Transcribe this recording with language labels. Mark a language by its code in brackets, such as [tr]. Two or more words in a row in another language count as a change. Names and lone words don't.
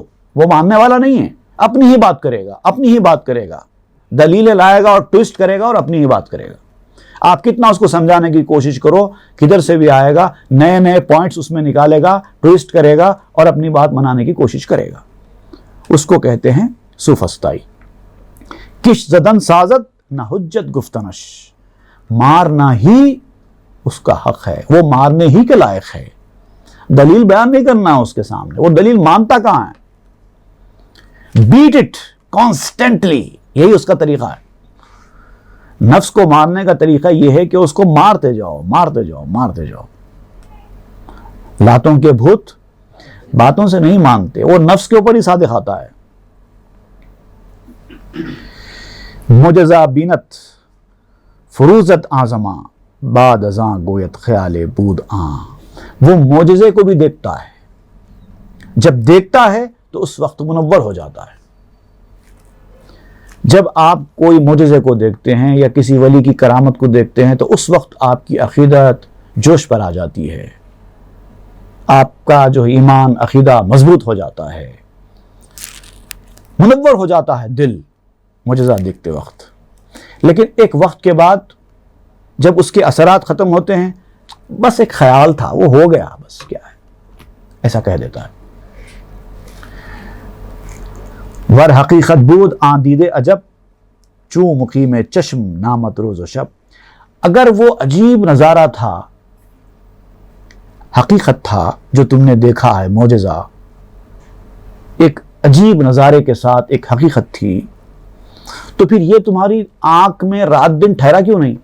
[ur] وہ ماننے والا نہیں ہے، اپنی ہی بات کرے گا، اپنی ہی بات کرے گا، دلیلیں لائے گا اور ٹوسٹ کرے گا اور اپنی ہی بات کرے گا. آپ کتنا اس کو سمجھانے کی کوشش کرو، کدھر سے بھی آئے گا، نئے نئے پوائنٹس اس میں نکالے گا، ٹوسٹ کرے گا اور اپنی بات منانے کی کوشش کرے گا. اس کو کہتے ہیں سوفسطائی. [fa] کش زدن سازت نہ حجت گفتنش، [ur] مارنا ہی اس کا حق ہے، وہ مارنے ہی کے لائق ہے. دلیل بیان نہیں کرنا ہے اس کے سامنے، وہ دلیل مانتا کہاں ہے. [en] beat it constantly, [ur] یہی اس کا طریقہ ہے. نفس کو مارنے کا طریقہ یہ ہے کہ اس کو مارتے جاؤ، مارتے جاؤ، مارتے جاؤ. لاتوں کے بھوت باتوں سے نہیں مانتے، وہ نفس کے اوپر ہی صادق آتا ہے. [fa] معجزہ بینت فروزت آزماں، بعد ازاں گویت خیال بود آں. [ur] وہ معجزے کو بھی دیکھتا ہے، جب دیکھتا ہے تو اس وقت منور ہو جاتا ہے. جب آپ کوئی معجزے کو دیکھتے ہیں یا کسی ولی کی کرامت کو دیکھتے ہیں تو اس وقت آپ کی عقیدت جوش پر آ جاتی ہے، آپ کا جو ایمان عقیدہ مضبوط ہو جاتا ہے، منور ہو جاتا ہے دل معجزہ دیکھتے وقت. لیکن ایک وقت کے بعد جب اس کے اثرات ختم ہوتے ہیں، بس ایک خیال تھا، وہ ہو گیا، بس کیا ہے، ایسا کہہ دیتا ہے. [fa] ور حقیقت بود آن دید عجب، چوں مقیم چشم نامت روز و شب. [ur] اگر وہ عجیب نظارہ تھا، حقیقت تھا جو تم نے دیکھا ہے، معجزہ ایک عجیب نظارے کے ساتھ ایک حقیقت تھی، تو پھر یہ تمہاری آنکھ میں رات دن ٹھہرا کیوں نہیں؟